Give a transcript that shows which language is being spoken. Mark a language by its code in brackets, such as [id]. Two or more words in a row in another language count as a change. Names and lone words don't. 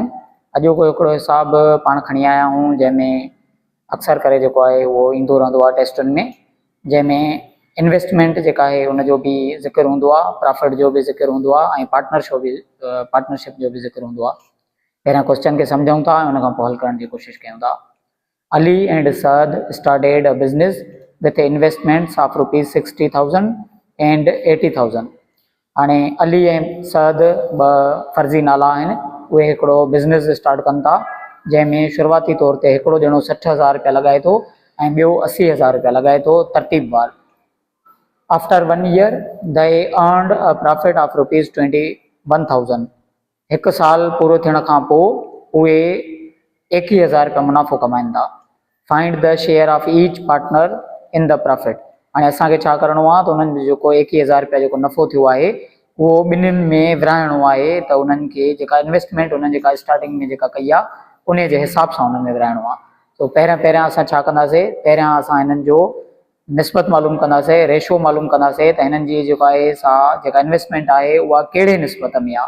[sd] अॼो को हिकिड़ो हिसाब पाण खणी आया हूँ जैमें अक्सर करे जेको आहे उहो ईंदो रहंदो आहे टेस्टुनि में, जैमें इन्वेस्टमेंट जेका आहे उनजो भी ज़िक्र हूंदो आहे, प्रॉफिट जो भी ज़िक्र हूंदो आहे ऐं पार्टनरशिप जो भी ज़िक्र हूंदो आहे। पहिरियां क्वेश्चन के समझूं था उन खां पोइ हल करण जी कोशिशि कयूं था। [en] Ali and Saad started a business with investments of rupees 60,000 and 80,000। [sd] हाणे अली ऐं सद ॿ फर्ज़ी नाला आहिनि, उहे हिकिड़ो बिज़नेस स्टार्ट कनि था जंहिंमें शुरूआती तौर ते हिकिड़ो ॼणो 60,000 रुपया लॻाए थो ऐं ॿियो 80,000 रुपया लॻाए थो तरतीबवार। [en] आफ्टर 1 year they earned a profit of rupees 21,000। [sd] हिकु साल पूरो थियण खां पोइ उहे 21,000 रुपया मुनाफ़ो कमाइनि था। [en] Find the share of each partner in the profit. [sd] हाणे असांखे छा करिणो आहे त उन्हनि जो जेको 21,000 रुपया जेको नफ़ो थियो आहे उहो ॿिन्हिनि में विराइणो आहे, त उन्हनि खे जेका इन्वेस्टमेंट उन्हनि जेका स्टार्टिंग में जेका कई आहे उन जे हिसाब सां उन्हनि में विराइणो आहे। तो पहिरियां असां छा कंदासीं, पहिरियां असां हिननि जो निस्बत मालूम कंदासीं, रेशो मालूम कंदासीं त हिननि जी जेका आहे सा जेका इन्वेस्टमेंट आहे उहा कहिड़े निस्बत में आहे।